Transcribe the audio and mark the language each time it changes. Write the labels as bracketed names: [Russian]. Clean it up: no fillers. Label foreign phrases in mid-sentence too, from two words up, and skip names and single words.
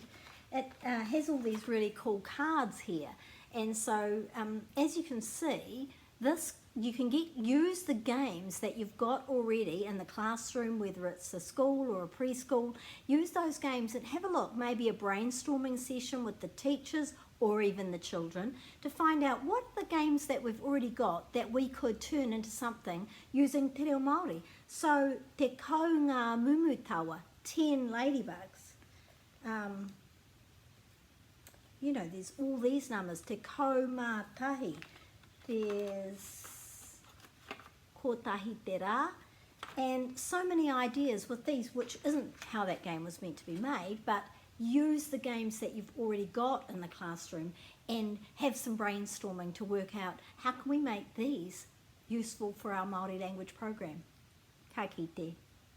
[English] It has all these really cool cards here, and so as you can see, this you can use the games that you've got already in the classroom, whether it's a school or a preschool. Use those games and have a look, maybe a brainstorming session with the teachers or even the children, to find out what are the games that we've already got that we could turn into something using Te Reo Māori. [Māori] So te kau ngā mumutawa, [English] 10 ladybugs. You know, there's all these numbers, [Māori] te kau mā tahi. [English] There's [Māori] kotahi te rā, [English] and so many ideas with these, which isn't how that game was meant to be made, but use the games that you've already got in the classroom and have some brainstorming to work out how can we make these useful for our Māori language program. [Māori] Ka kite.